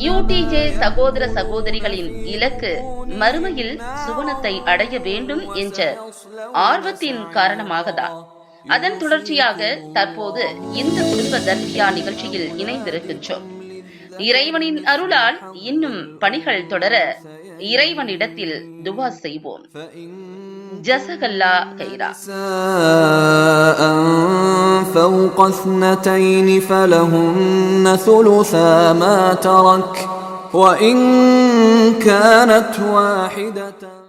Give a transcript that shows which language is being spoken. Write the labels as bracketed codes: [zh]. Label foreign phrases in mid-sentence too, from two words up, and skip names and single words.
[ta] யூடிஜே சகோதர சகோதரிகளின் இலக்கு மறுமையில் சுவனத்தை அடைய வேண்டும் என்ற ஆர்வத்தின் காரணமாகத்தான். அதன் தொடர்ச்சியாக தற்போது இந்த குடும்ப தர்பியா நிகழ்ச்சியில் இணைந்திருக்கின்றோம். இறைவனின் அருளால் இன்னும் பணிகள் தொடர இறைவனிடத்தில் துவா செய்வோம். [ar] جزاك الله خيرا. فوق اثنتين فلهن ثلثا ما ترك وإن كانت واحدة